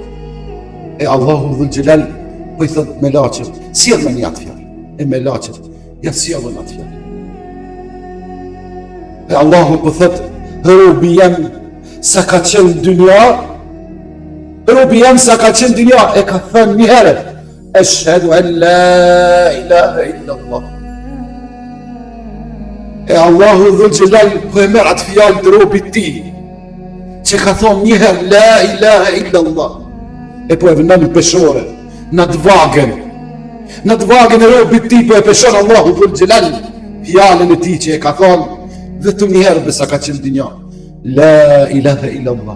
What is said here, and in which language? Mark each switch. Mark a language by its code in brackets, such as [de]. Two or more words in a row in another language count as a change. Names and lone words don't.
[sq] E Allahu [ar] ذو الجلال [sq] po i thët me laqet, sjell me një atë fjallë, e me laqet, ja sjellën atë fjallë. E Allahu po thët, robi jam sa ka qenë dynja, robi jam sa ka qenë dynja, e ka thënë një herë, [ar] أشهد أن لا إله إلا الله. [sq] E Allahu [ar] ذو الجلال [sq] po e merr atë fjalë të robit ti, që ka thonë një herë [ar] لا إله إلا الله, [sq] e po e vënë në peshore, në të vagen e robit ti po e peshon Allahu [ar] ذو الجلال [sq] fjalën e ti që e ka thonë vetëm një herë besa ka qenë dynja, [ar] لا إله إلا الله.